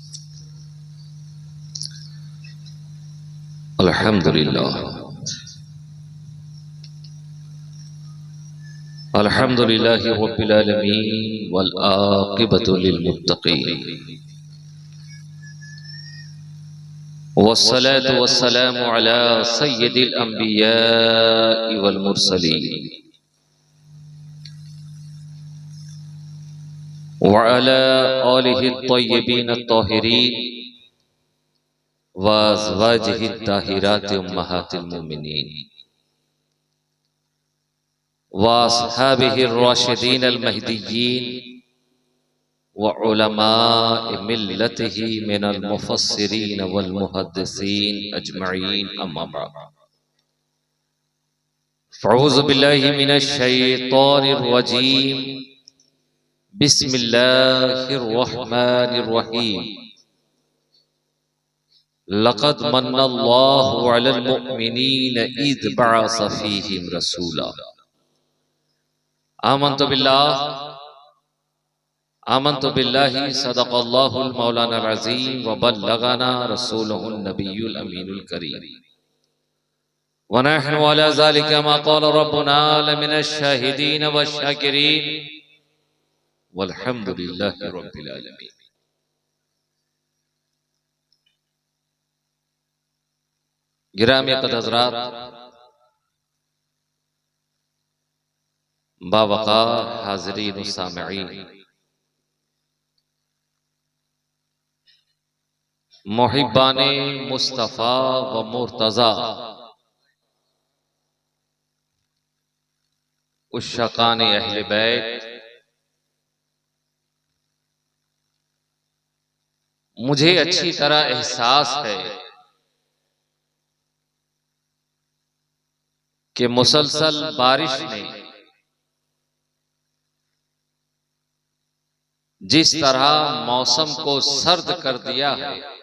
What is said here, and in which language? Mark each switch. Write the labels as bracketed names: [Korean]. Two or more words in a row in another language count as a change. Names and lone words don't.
[Arabic] الحمد لله الحمد لله رب العالمين والعاقبة للمتقين والصلاة والسلام على سيد الأنبياء والمرسلين وعلى آله الطيبين الطاهرين وأزواجه الطاهرات أمهات المؤمنين وأصحابه الراشدين المهديين وعلماء ملته من المفسرين والمحدثين أجمعين. أما بعد، فأعوذ بالله من الشيطان الرجيم. بسم الله الرحمن الرحيم. لقد من الله على المؤمنين إذ بعث فيهم رسولا. آمنت بالله صدق الله مولانا العظيم وبلغنا رسوله النبي الأمين الكريم ونحن على ذلك ما قال ربنا لمن الشاهدين والشاكرين والحمد لله رب العالمين. [Urdu] گرامی قدر باوقار حاضرین و سامعین، محبان مصطفیٰ و مرتضیٰ, عشاقان اہل بیت، مجھے اچھی طرح احساس ہے کہ مسلسل بارش نے جس طرح موسم کو سرد کر دیا ہے,